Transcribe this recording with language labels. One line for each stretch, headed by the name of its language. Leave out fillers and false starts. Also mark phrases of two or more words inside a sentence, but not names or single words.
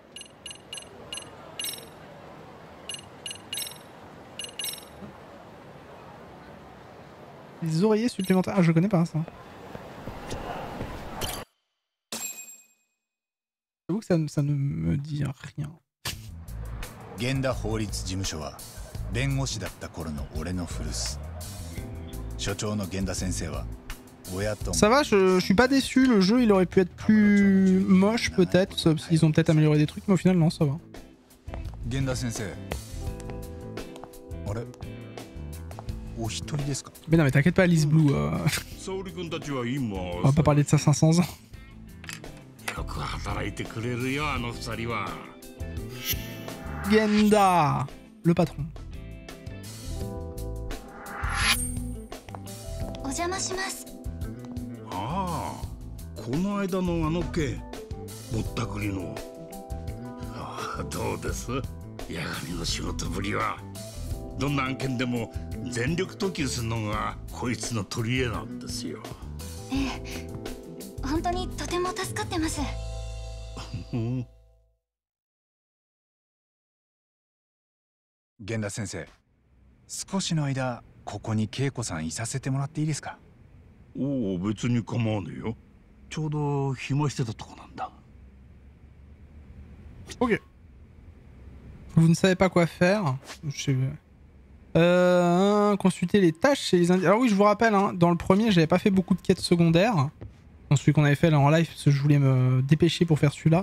French: Les oreillers supplémentaires. Ah je connais pas ça. J'avoue que ça ne me dit rien.
Japanese: 源田法律事務所は弁護士だった頃の俺の古巣。所長の源田先生は親と。
French: Ça va, je suis pas déçu. Le jeu, il aurait pu être plus moche peut-être, parce qu'ils ont peut-être amélioré des trucs, mais au final non, ça va.
Japanese: 源田先生。あれ？お一人ですか？
French: Mais non, mais t'inquiète pas, Liz Blue. On va pas parler de ça 500 ans.
Japanese: よく働いてくれるよあの二人は。
French: Genda, le patron.
Japanese: お邪魔します。ああ、この間のあの件、ぼったくりの。どうです？八神の仕事ぶりは。どんな案件でも全力投球するのがこいつの取り柄なんですよ。ええ、本当にとても助かってます。源田先生、少しの間ここに恵子さんいさせてもらっていいですか？おお、別に構わねえよ。ちょうど暇してたとこなんだ。
French: Ok. Vous ne savez pas quoi faire. Consulter les tâches chez les indiens. Alors oui, je vous rappelle, hein, dans le premier, j'avais pas fait beaucoup de quêtes secondaires. Dans celui qu'on avait fait là en live, parce que je voulais me dépêcher pour faire celui-là.